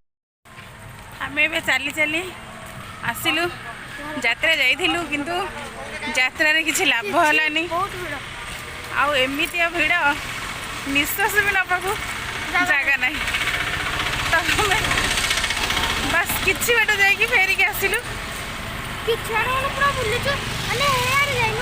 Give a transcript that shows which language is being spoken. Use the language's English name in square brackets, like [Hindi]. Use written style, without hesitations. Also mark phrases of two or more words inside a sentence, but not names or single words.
[Odia] ଆମ ଏ ଚାଲି ଚାଲି ଆସିଲୁ ଯାତ୍ରା ଜାଇଲୁ କିନ୍ତୁ ଯାତ୍ରାରେ କିଛି ଲାଭ ହେଲାନି। ବହୁତ ଭିଡ଼। ଆଉ ଏମିତିଆ ଭିଡ଼ ନିଶ୍ୱାସ ବି ନେବାକୁ ଜାଗା ନାହିଁ। ତ ଆମେ ବାସ୍ କିଛି ବାଟ ଯାଇକି ଫେରିକି ଆସିଲୁ। କିଛି ଆଡ଼େ ମାନେ ପୁରା ବୁଲିଛୁ, ମାନେ ଏଆଡ଼େ ଯାଇନୁ।